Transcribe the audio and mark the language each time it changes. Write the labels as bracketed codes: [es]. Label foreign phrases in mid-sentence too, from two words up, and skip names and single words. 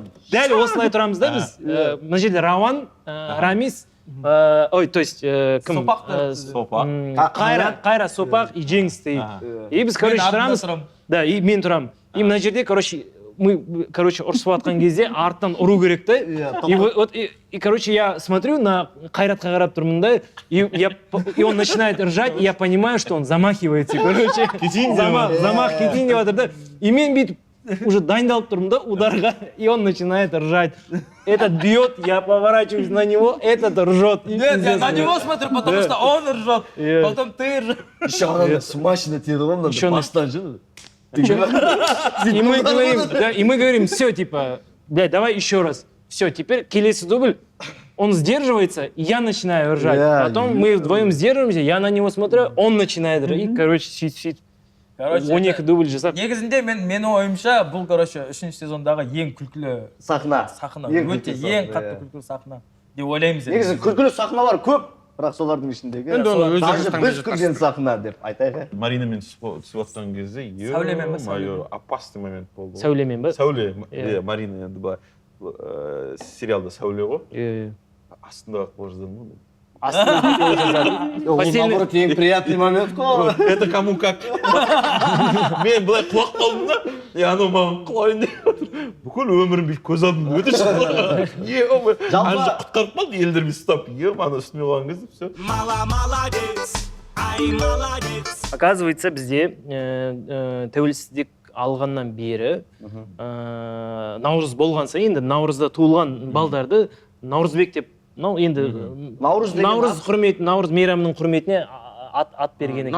[kk] Дәл осылай тұрамыз да біз. Мына жерде Рауан, Рамис, [ru] то есть [kk] кім? Сопақ. Қайра, Сопақ и Жеңіс дейді. И біз, короче, тұрамыз. Да, и мен тұрамын. И мына жерде, [ru] короче, мы, короче, [kk] ұрысып атқан кезде артынан ұру керек та. И, короче, я смотрю на Қайратқа қарап тұрмын да, [ru] и он начинает ржать, и я понимаю, что он замахивается, короче. [kk] Замах кетейін деп жатыр да. И мен бүйтіп уже дайындалып тұрмын да ударға, [ru] и он начинает ржать. Этот бьет, я поворачиваюсь на него, этот ржет. Нет, я на него смотрю, потому что он ржет, потом ты ржешь. Еще она смачно тебе давно [kk] бастан же. [ru] И мы говорим, все, типа, блядь, давай еще раз. Все, теперь [kk] келесі дубль, [ru] он сдерживается, и я начинаю ржать. Потом мы вдвоем сдерживаемся, я на него смотрю, он начинает ржать. И, [kk] короче, сөйтіп. 12 дубль жасап. Негізінде менің ойымша, бұл, короче, 3-ші сезондағы ең күлкілі сахна. Өте ең қатты күлкілі сахна деп ойлаймыз. Негізі күлкілі сахналар көп, бірақ солардың ішіндегі даже біз күлген сахна деп айтайық. Маринамен түсіп отқан кезде, [ru] опасный момент [kk] болды. Сәулемен ба? Сәуле, Марина енді бұл сериалда Сәуле ғой. Астында қол жаздым ғой. Наоборот, ең [ru] приятный момент [kk] қой. [ru] Это кому как. [kk] Мен былай құлап қалдым да, анау маған құлайын деп отыр. Бүкіл өмірім бүйтіп көз алдымда өте шықты. Анжы құтқарып қалды, елдермен ұстап. Ана үстіме қалған кезде, все. [ru] Молодец, ай, молодец. [kk] Оказывается, бізде тәуелсіздік алғаннан бері наурыз болған сайын енді наурызда туылған балдарды наурызбек деп енді наурыз құрметі, наурыз мейрамының құрметіне ат берген екен.